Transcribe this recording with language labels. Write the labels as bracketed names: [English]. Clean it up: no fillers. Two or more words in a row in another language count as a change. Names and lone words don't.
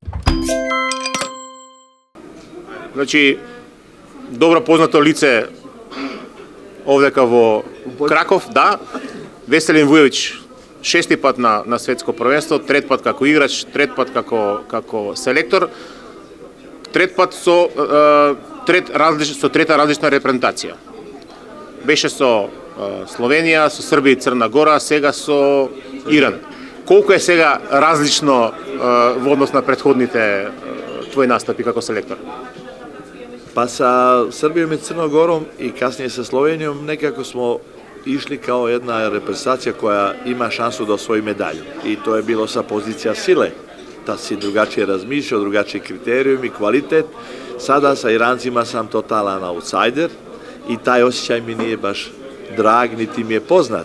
[Serbian] Znači, dobro poznato lice ovdje kao Krakov, da. Veselin Vujović, 6. [Macedonian] пат на светско првенство, 3. пат како играч, 3. пат како селектор. 3. пат со трета различна репрезентација. Беше со Словенија, со Србија и Црна Гора, сега со Иран. Колку е сега различно во однос на претходните твои настапи како селектор? [Serbian] Па sa Srbijom i Crnom Gorom i kasnije sa Slovenijom nekako smo išli kao jedna reprezentacija koja ima šansu da osvoji medalju. I to je bilo sa pozicija sile. Da si drugačije razmišljao, drugačiji kriterijum i kvalitet. Sada sa Irancima sam totalan outsider i taj osjećaj mi nije baš drag, niti mi je poznat.